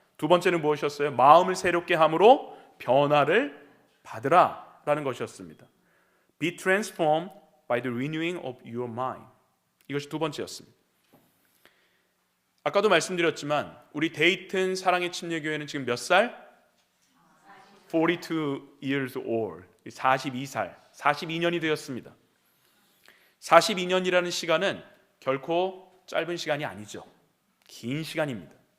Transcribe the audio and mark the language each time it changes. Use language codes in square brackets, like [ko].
[ko] 두 번째는 무엇이었어요? 마음을 새롭게 함으로 변화를 받으라 라는 것이었습니다. [en] Be transformed by the renewing of your mind. [ko] 이것이 두 번째였습니다. 아까도 말씀드렸지만 우리 데이튼 사랑의 침례교회는 지금 몇 살? [en] 42 years old. [ko] 42살, 42년이 되었습니다. 42년이라는 시간은 결코 짧은 시간이 아니죠. 긴 시간입니다.